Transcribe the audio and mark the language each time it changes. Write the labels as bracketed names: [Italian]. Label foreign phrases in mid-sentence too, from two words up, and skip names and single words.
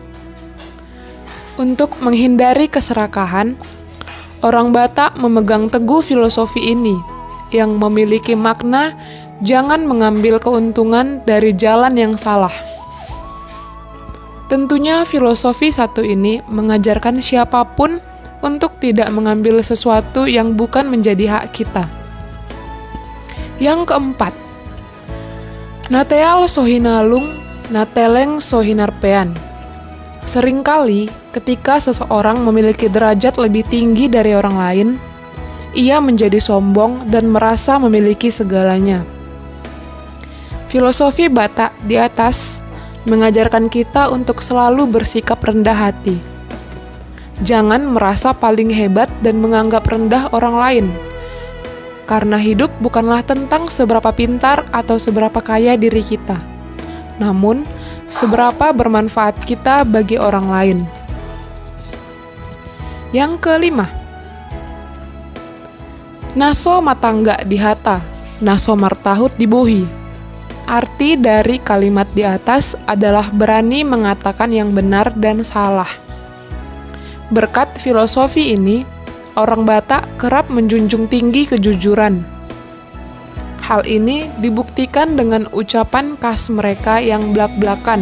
[Indonesian] Untuk menghindari keserakahan, orang Batak memegang teguh filosofi ini yang memiliki makna jangan mengambil keuntungan dari jalan yang salah. Tentunya filosofi satu ini mengajarkan siapapun untuk tidak mengambil sesuatu yang bukan menjadi hak kita. Yang keempat, [Batak Toba] Nateal sohinalung, nateleng sohinarpean. [Indonesian] Seringkali, ketika seseorang memiliki derajat lebih tinggi dari orang lain, ia menjadi sombong dan merasa memiliki segalanya. Filosofi Batak di atas mengajarkan kita untuk selalu bersikap rendah hati. Jangan merasa paling hebat dan menganggap rendah orang lain, karena hidup bukanlah tentang seberapa pintar atau seberapa kaya diri kita, namun seberapa bermanfaat kita bagi orang lain. Yang kelima, [Batak Toba] naso matangga dihata, nasomartahut dibohi. [Indonesian] Arti dari kalimat di atas adalah berani mengatakan yang benar dan salah. Berkat filosofi ini, orang Batak kerap menjunjung tinggi kejujuran. Hal ini dibuktikan dengan ucapan khas mereka yang blak-blakan.